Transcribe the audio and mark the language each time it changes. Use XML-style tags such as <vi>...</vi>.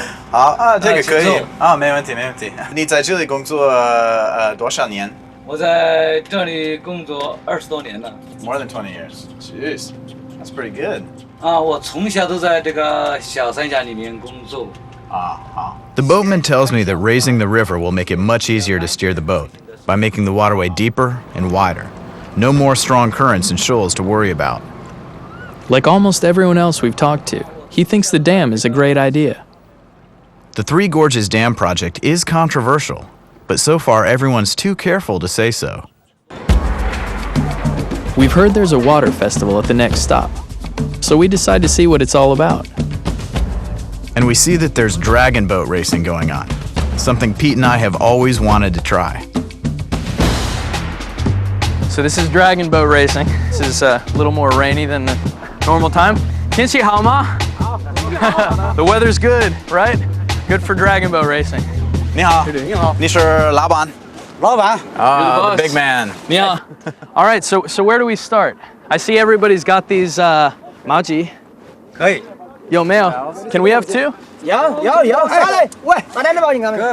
<zh>好啊，这个可以啊，没问题，没问题。你在这里工作多少年？我在这里工作20多年了。</zh> <en>More than 20 years. Jeez, that's pretty good.</en> <zh>我从小都在这个小三峡里面工作。</zh> <en>The boatman tells me that raising the river will make it much easier to steer the boat by making the waterway deeper and wider. No more strong currents and shoals to worry about. Like almost everyone else we've talked to, he thinks the dam is a great idea. The Three Gorges Dam project is controversial, but so far everyone's too careful to say so. We've heard there's a water festival at the next stop, so we decide to see what it's all about. And we see that there's dragon boat racing going on, something Pete and I have always wanted to try. So this is dragon boat racing. This is a little more rainy than the normal time.</en> <zh>天气好吗?</zh> <en>The weather's good, right? Good for dragon boat racing.</en> <zh>你好，你是老板？老板，</zh> <en>the big man. Yeah. All right, so where do we start? I see everybody's got these maji.</en> <zh>可以。</zh> <en>Yo, Mayo, can we have two?</en> <zh>有，下来，喂，把两个毛巾干没？</zh>